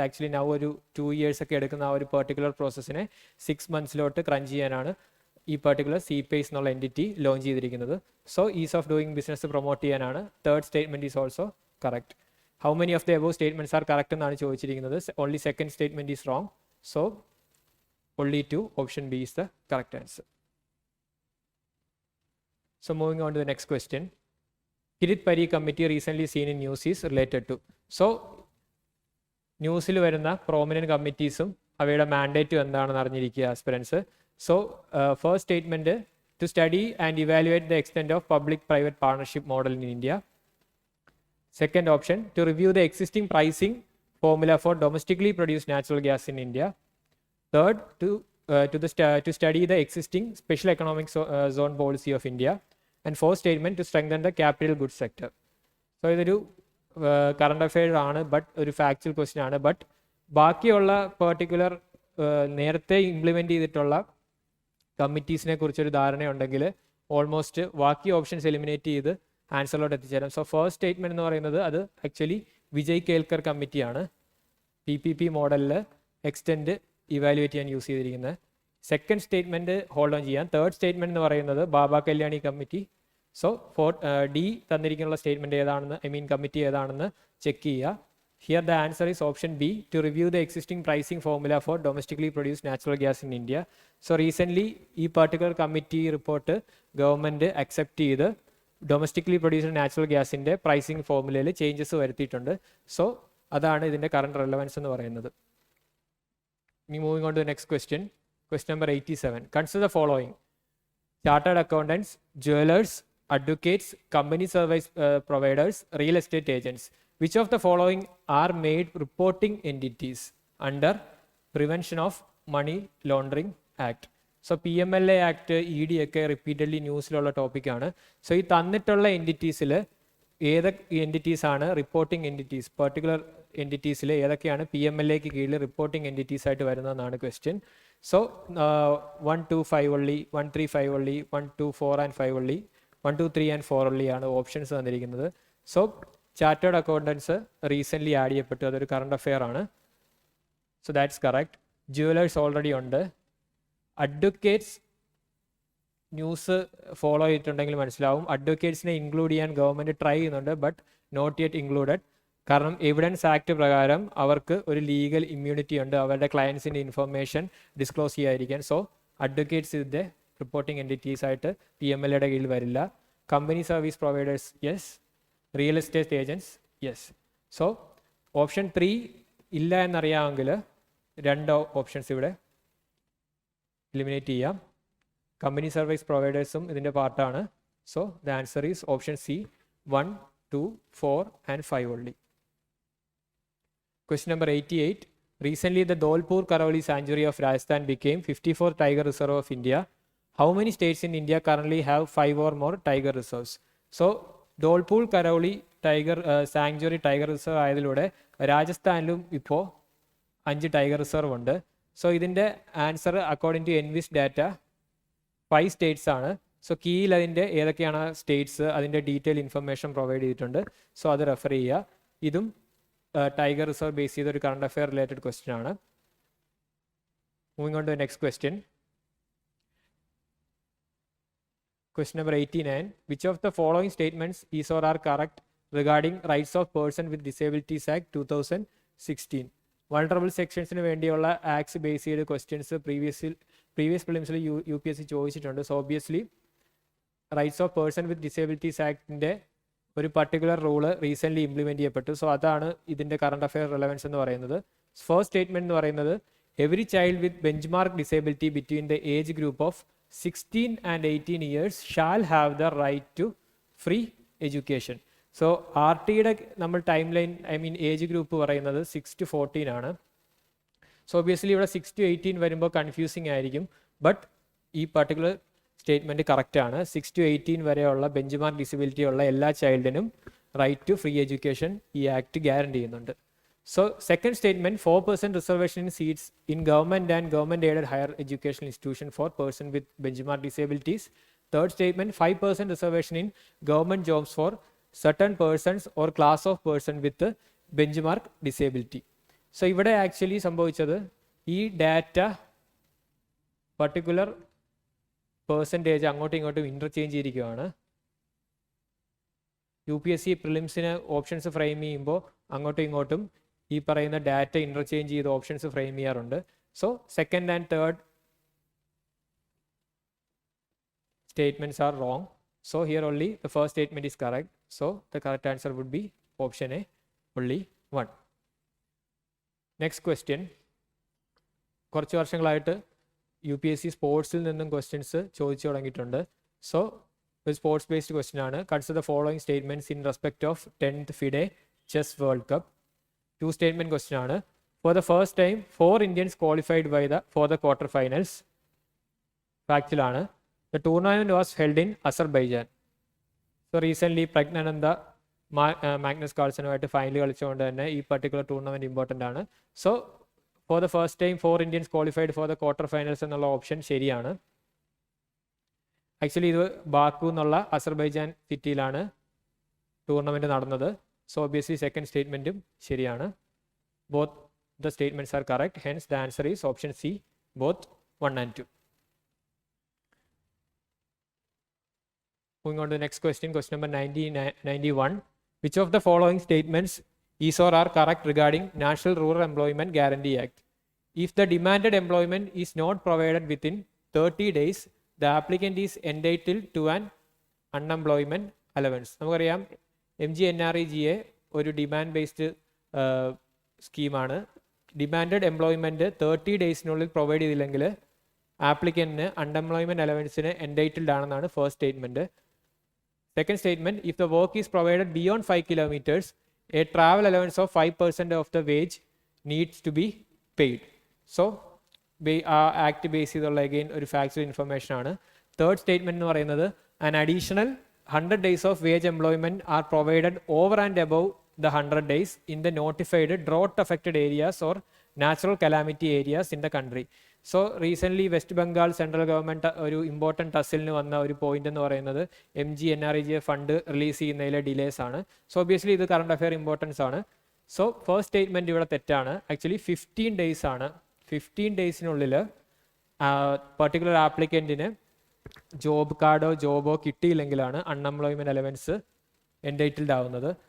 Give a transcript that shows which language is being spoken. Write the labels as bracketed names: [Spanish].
[Malayalam] Actually now ഒരു 2 years ഒക്കെ എടുക്കുന്ന ആ ഒരു പെർട്ടിക്കുലർ പ്രോസസ്സിനെ 6 months ക്രഞ്ച് ചെയ്യാനാണ് ഈ പർട്ടിക്കുലർ CPACE എന്നുള്ള എൻറ്റിറ്റി ലോഞ്ച് ചെയ്തിരിക്കുന്നത്. [English] so ease of doing business [Malayalam] promote ചെയ്യാനാണ്. [English] Third statement is also correct. How many of the above statements are correct [Malayalam] എന്നാണ് ചോദിച്ചിരിക്കുന്നത്. [English] Only second statement is wrong. So only 2, option B is the correct answer. So moving on to the next question. Kirit Pari committee recently seen in news is related to. [Malayalam] So ന്യൂസിൽ വരുന്ന prominent കമ്മിറ്റീസും അവയുടെ മാൻഡേറ്റും എന്താണെന്ന് അറിഞ്ഞിരിക്കുക aspirants. [English] So first statement to study and evaluate the extent of public private partnership model in India. Second option to review the existing pricing formula for domestically produced natural gas in India. Third, to study the existing special economic zone policy of India. And fourth statement, to strengthen the capital goods sector. [Malayalam] So ഇതൊരു current affair ആണ്, but ഒരു factual question ആണ്. But ബാക്കിയുള്ള particular നേരത്തെ implement ചെയ്തിട്ടുള്ള കമ്മിറ്റീസിനെ കുറിച്ചൊരു ധാരണയുണ്ടെങ്കിൽ almost ബാക്കി options eliminate ചെയ്ത് ആൻസറിലോട്ട് എത്തിച്ചേരാം. സോ ഫസ്റ്റ് സ്റ്റേറ്റ്മെൻറ്റ് എന്ന് പറയുന്നത് അത് ആക്ച്വലി വിജയ് കേൽക്കർ കമ്മിറ്റിയാണ്. PPP മോഡലിൽ എക്സ്റ്റെൻഡ് ഇവാലുവേറ്റ് ചെയ്യാൻ യൂസ് ചെയ്തിരിക്കുന്നത്. സെക്കൻഡ് സ്റ്റേറ്റ്മെൻറ്റ് ഹോൾഡ് ഓൺ ചെയ്യാം. തേർഡ് സ്റ്റേറ്റ്മെൻറ്റ് എന്ന് പറയുന്നത് ബാബ കല്യാണി കമ്മിറ്റി. സോ ഡി തന്നിരിക്കുന്ന സ്റ്റേറ്റ്മെൻറ്റ് ഏതാണെന്ന് കമ്മിറ്റി ഏതാണെന്ന് ചെക്ക് ചെയ്യുക. [English] Here the answer is option B, to review the existing pricing formula for domestically produce natural gas in India. [Malayalam] So recently ഈ particular committee report government accept ചെയ്ത് domestically produced natural ഗ്യാസിൻ്റെ pricing ഫോർമുലയിൽ changes വരുത്തിയിട്ടുണ്ട്. So അതാണ് ഇതിൻ്റെ current relevance എന്ന് പറയുന്നത്. ഇനി [English] Moving on to the next question. Question number 87. Consider the following: chartered accountants, jewelers, advocates, company service providers, real estate agents. Which of the following are made reporting entities under Prevention of Money Laundering Act? [Malayalam] So PMLA Act, ED ഒക്കെ repeatedly ന്യൂസിലുള്ള ടോപ്പിക്കാണ്. So ഈ തന്നിട്ടുള്ള എൻറ്റിറ്റീസിൽ ഏതൊക്കെ entities ആണ് reporting entities, particular എൻറ്റിറ്റീസിൽ ഏതൊക്കെയാണ് PMLAക്ക് കീഴിൽ reporting entities ആയിട്ട് വരുന്നതെന്നാണ് question. [English] So 1, 2, 5 only, 1, 3, 5 only, 1, 2, 4 and 5 only, 1, 2, 3 and 4 only [Malayalam] ആണ് ഓപ്ഷൻസ് തന്നിരിക്കുന്നത്. So chartered accountants recently add ചെയ്യപ്പെട്ടു, അതൊരു കറണ്ട് അഫെയർ ആണ്. [English] So that's correct. [Malayalam] Jewellers already ഉണ്ട്. അഡ്വക്കേറ്റ്സ് ന്യൂസ് ഫോളോ ചെയ്തിട്ടുണ്ടെങ്കിൽ മനസ്സിലാവും, അഡ്വക്കേറ്റ്സിനെ ഇൻക്ലൂഡ് ചെയ്യാൻ ഗവൺമെൻറ് ട്രൈ ചെയ്യുന്നുണ്ട്, [English] But not yet included. [Malayalam] കാരണം എവിഡൻസ് ആക്ട് പ്രകാരം അവർക്ക് ഒരു ലീഗൽ ഇമ്മ്യൂണിറ്റി ഉണ്ട് അവരുടെ ക്ലയൻസിൻ്റെ ഇൻഫർമേഷൻ ഡിസ്ക്ലോസ് ചെയ്യാതിരിക്കാൻ. സോ അഡ്വക്കേറ്റ്സ് ഇതിൻ്റെ റിപ്പോർട്ടിംഗ് എൻറ്റിറ്റീസ് ആയിട്ട് PMLAയുടെ കീഴിൽ വരില്ല. [English] Company service providers yes. Real estate agents yes. [Malayalam] So option 3 ഇല്ല എന്നറിയാമെങ്കിൽ രണ്ട് ഓപ്ഷൻസ് ഇവിടെ എലിമിനേറ്റ് ചെയ്യാം. കമ്പനി സർവീസ് പ്രൊവൈഡേഴ്സും ഇതിൻ്റെ പാർട്ടാണ്. [English] So the answer is option C, 1, 2, 4 and 5 only. Question number 88. Recently, the Dholpur Karauli Sanctuary of Rajasthan became 54th Tiger Reserve of India. How many states in India currently have 5 or more tiger reserves? [Malayalam] So, Dholpur Karauli Sanctuary Tiger Reserve ആയതിലൂടെ രാജസ്ഥാനിലും ഇപ്പോൾ 5 tiger reserve ഉണ്ട്. So ഇതിൻ്റെ answer according to എൻവിസ് data 5 States ആണ്. So കീയിൽ അതിൻ്റെ ഏതൊക്കെയാണ് States അതിൻ്റെ detail information provide ചെയ്തിട്ടുണ്ട്. So അത് റെഫർ ചെയ്യുക. ഇതും ടൈഗർ റിസർവ് ബേസ് ചെയ്ത ഒരു കറണ്ട് അഫെയർ റിലേറ്റഡ് ക്വസ്റ്റ്യൻ ആണ്. [English] Moving on to next question. Question number 89. Which of the following statements is or are correct regarding rights of person with disabilities act 2016? [Malayalam] Vulnerable സെക്ഷൻസിന് വേണ്ടിയുള്ള acts base ചെയ്ത questions previous പ്രിലിംസിൽ UPSC ചോദിച്ചിട്ടുണ്ട്. So obviously rights of person with disabilities ആക്ടിൻ്റെ ഒരു particular rule recently implement ചെയ്യപ്പെട്ടു. So അതാണ് ഇതിൻ്റെ current affair relevance എന്ന് പറയുന്നത്. [English] First statement എന്ന് പറയുന്നത് every child with benchmark disability between the age group of 16 and 18 years shall have the right to free education. [Malayalam] So RTയുടെ നമ്മൾ time line age group പറയുന്നത് 6 to 14 ആണ്. So obviously ഇവിടെ 6 to 18 വരുമ്പോൾ confusing ആയിരിക്കും, but ഈ particular statement കറക്റ്റാണ്. 6 to 18 വരെയുള്ള benchmark disability ഉള്ള എല്ലാ ചൈൽഡിനും റൈറ്റ് ടു ഫ്രീ എഡ്യൂക്കേഷൻ ഈ ആക്ട് ഗ്യാരണ്ടി ചെയ്യുന്നുണ്ട്. [English] So second statement, 4% reservation in seats in government and government aided higher educational institution for person with benchmark disabilities. Third statement, 5% reservation in government jobs for certain persons or class of person with benchmark disability. [Malayalam] So ഇവിടെ actually സംഭവിച്ചത് ഈ data particular percentage അങ്ങോട്ടും ഇങ്ങോട്ടും interchange ചെയ്തിരിക്കുകയാണ്. UPSC പ്രിലിംസിന് options frame ചെയ്യുമ്പോൾ അങ്ങോട്ടും ഇങ്ങോട്ടും ഈ പറയുന്ന ഡാറ്റ ഇൻ്റർചേഞ്ച് ചെയ്ത് ഓപ്ഷൻസ് ഫ്രെയിം ചെയ്യാറുണ്ട്. [English] So second and third statements are wrong. So here only the first statement is correct. So the correct answer would be option A, only 1. Next question. [Malayalam] കുറച്ച് വർഷങ്ങളായിട്ട് UPSC സ്പോർട്സിൽ നിന്നും questions ചോദിച്ചു തുടങ്ങിയിട്ടുണ്ട്. [English] So ഒരു sports based question ആണ്. Consider the following statements in respect of 10th FIDE chess world cup. 2 statement question ആണ്. For the first time 4 Indians qualified for the quarter finals. Factual ആണ്. The tournament was held in Azerbaijan. [Malayalam] So recently Praggnanandhaa Magnus കാൾസനുമായിട്ട് final കളിച്ചുകൊണ്ട് തന്നെ ഈ particular tournament important ആണ്. [English] so for the first time 4 Indians qualified for the quarter finals [Malayalam] എന്നുള്ള option ശരിയാണ്. Actually ഇത് Baku എന്നുള്ള Azerbaijan സിറ്റിയിലാണ് tournament നടന്നത്. So obviously second സ്റ്റേറ്റ്മെൻറ്റും ശരിയാണ്. Both [English] the statements are correct. Hence, the answer is option C, both 1 and 2. Moving on to the next question, question number 91. Which of the following statements is or are correct regarding National Rural Employment Guarantee Act? If the demanded employment is not provided within 30 days, the applicant is entitled to an unemployment allowance. [Malayalam] നമുക്കറിയാം MGNREGA ഒരു demand based സ്കീമാണ്. Demanded employment 30 ഡേയ്സിനുള്ളിൽ provide ചെയ്തില്ലെങ്കിൽ ആപ്ലിക്കൻറ്റിന് unemployment അലവൻസിന് entitled ആണെന്നാണ് first statement. [English] Second statement, if the work is provided beyond 5 kilometers, a travel allowance of 5% of the wage needs to be paid. [Malayalam] So, act base ചെയ്തുള്ള again ഒരു factual information ആണ്. Third statement എന്ന് പറയുന്നത് [English] an additional 100 days of wage employment are provided over and above the 100 days in the notified drought affected areas or natural calamity areas in the country. [Malayalam] So recently west Bengal central government ഒരു important ടസിലിന് വന്ന ഒരു point എന്ന് പറയുന്നത് MGNREGA fund release ചെയ്യുന്നതിലെ delays ആണ്. So obviously ഇത് current affair importance ആണ്. So first statement ഇവിടെ തെറ്റാണ്. ആക്ച്വലി 15 ഡേയ്സ് ആണ്. 15 ഡേയ്സിനുള്ളിൽ പർട്ടിക്കുലർ ആപ്ലിക്കൻറ്റിന് ജോബ് കാർഡോ ജോബോ കിട്ടിയില്ലെങ്കിലാണ് അൺഎംപ്ലോയ്മെൻറ്റ് അലവൻസ് എൻറ്റൈറ്റിൽഡ് ആവുന്നത്.